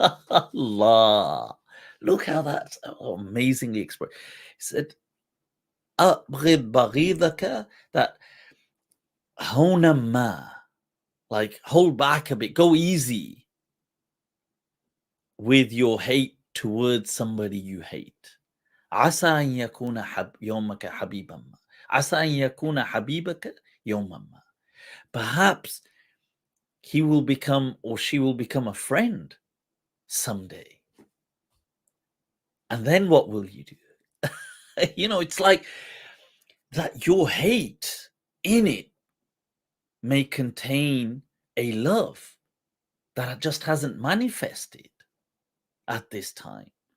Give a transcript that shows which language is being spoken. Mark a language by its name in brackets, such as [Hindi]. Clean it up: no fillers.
[English] Allah, look how that's amazingly expressed. He said, [Arabic] أبغض بغيضك, [English] that [Arabic] هونا ما, [English] like hold back a bit, go easy with your hate towards somebody you hate. [Arabic] عسى أن يكون يومك حبيبا ما. عسى أن يكون حبيبك يوما ما. [English] Perhaps he will become or she will become a friend someday. And then what will you do? It's like that your hate in it may contain a love that just hasn't manifested at this time.